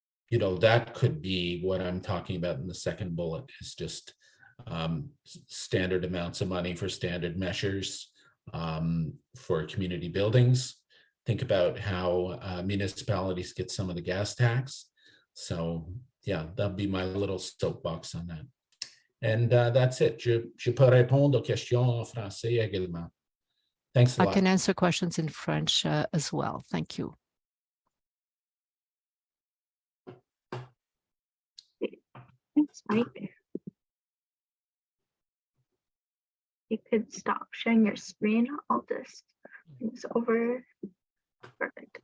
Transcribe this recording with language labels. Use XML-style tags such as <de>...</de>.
<en>That could be what I'm talking about in the second bullet, is just standard amounts of money for standard measures. for community buildings. Think about how municipalities get some of the gas tax. So yeah, that'd be my little soapbox on that. And that's it.</en> <fr>Je peux répondre aux questions en français également.</fr> <en>Thanks a I lot. can answer questions in French as well. Thank you. Thanks, Mike. You could stop sharing your screen. I'll just bring this over. Perfect.</en>